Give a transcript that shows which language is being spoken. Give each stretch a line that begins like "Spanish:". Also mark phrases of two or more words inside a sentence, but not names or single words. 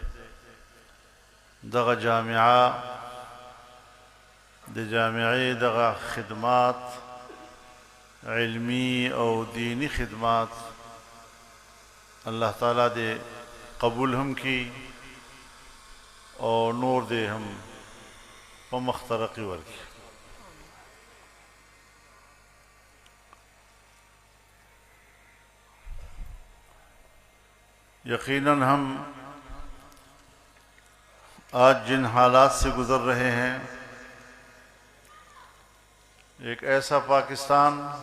Pashto: دغه جامعه د جامعې دغه خدمات علمی او دینی خدمات الله تعالی دې قبول هم کی او نور دې هم په مخ ترقي ورکړي.
Urdu: یقیناً ہم آج جن حالات سے گزر رہے ہیں، ایک ایسا پاکستان